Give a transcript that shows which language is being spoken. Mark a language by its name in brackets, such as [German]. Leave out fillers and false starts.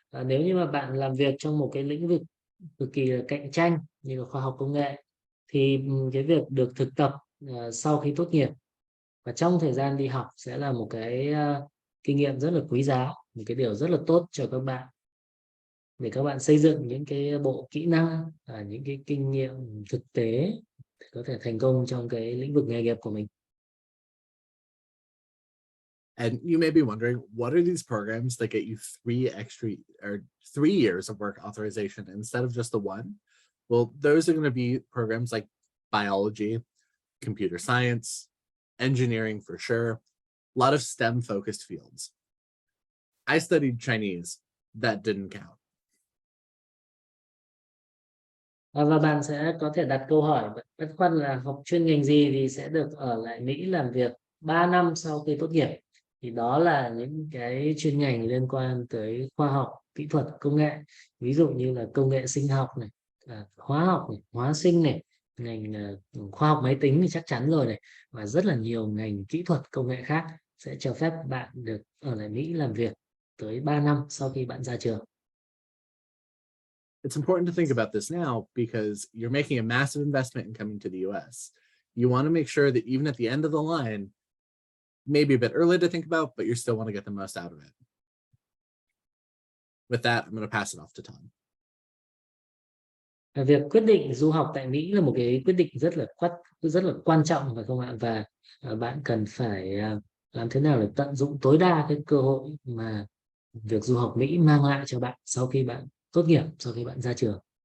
[Vietnamese] Nếu như mà bạn làm việc trong một cái lĩnh vực cực kỳ là cạnh tranh như là khoa học công nghệ thì cái việc được thực tập sau khi tốt nghiệp và trong thời gian đi học sẽ là một cái kinh nghiệm rất là quý giá, một cái điều rất là tốt cho các bạn để các bạn xây dựng những cái bộ kỹ năng và những cái kinh nghiệm thực tế để có thể thành công trong cái lĩnh vực nghề nghiệp của mình. [English] And you may be wondering, what are these programs that get you 3 years of work authorization instead of just the 1? Well, those are going to be programs like biology, computer science, engineering for sure, a lot of STEM focused fields. I studied Chinese. That didn't count. [Vietnamese] Và bạn sẽ có thể đặt câu hỏi băn khoăn là học chuyên ngành gì thì sẽ được ở lại Mỹ làm việc 3 năm sau khi tốt nghiệp. Thì đó là những cái chuyên ngành liên quan tới khoa học, kỹ thuật, công nghệ. Ví dụ như là công nghệ sinh học này, hóa học này, hóa sinh này, ngành khoa học máy tính thì chắc chắn rồi này. Và rất là nhiều ngành kỹ thuật, công nghệ khác sẽ cho phép bạn được ở lại Mỹ làm việc tới 3 năm sau khi bạn ra trường. [English] It's important to think about this now because you're making a massive investment in coming to the US. You want to make sure that even at the end of the line, maybe a bit early to think about, but you still want to get the most out of it. With that, I'm going to pass it off to Tom. [Vietnamese] Việc quyết định du học tại Mỹ là một cái quyết định rất là quan trọng phải không ạ? Và bạn cần phải làm thế nào để tận dụng tối đa cái cơ hội mà việc du học Mỹ mang lại cho bạn sau khi bạn tốt nghiệp, sau khi bạn ra trường.